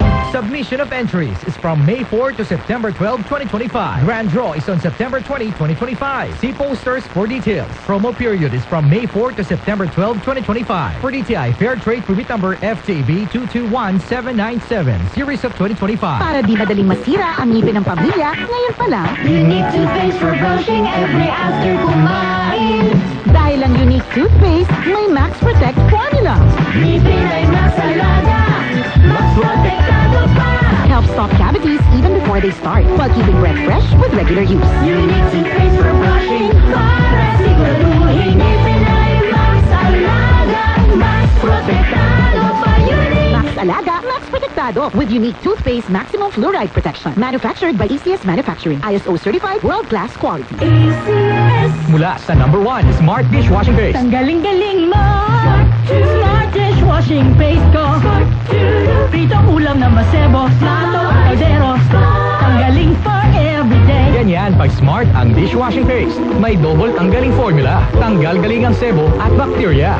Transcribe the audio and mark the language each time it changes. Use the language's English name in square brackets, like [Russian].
[English] Submission of entries is from May 4 to September 12, 2025. Grand draw is on September 20, 2025. See posters for details. Promo period is from May 4 to September 12, 2025. For DTI Fair Trade Permit Number FTB 221797, Series of 2025. [Filipino] Para di madaling masira ang ngipin ng pamilya, ngayon pa lang, [English] Unique toothpaste for brushing every after kumain. [Filipino] dahil ang Unique Toothpaste may Max Protect formula. Ngipin ay mas alaga, mas protektado pa. [English] Helps stop cavities even before they start, while keeping breath fresh with regular use. Unique toothpaste for brushing [Filipino] para siguraduhin ngipin ay mas alaga, mas protektado pa. Unique. Max Alaga, Max Protectado [English] with Unique Toothpaste Maximum Fluoride Protection. Manufactured by ACS Manufacturing. ISO certified world-class quality. ACS. [Filipino] Mula sa number 1, Smart Dishwashing Paste. Ang galing-galing mo. Smart dishwashing paste ko. Pritong ulam na masebo. Plato at kaldero. Ang galing [English] for everyday. [Filipino] Ganyan pag Smart ang dishwashing paste. May double tanggaling formula. Tanggal galing ang sebo at bacteria.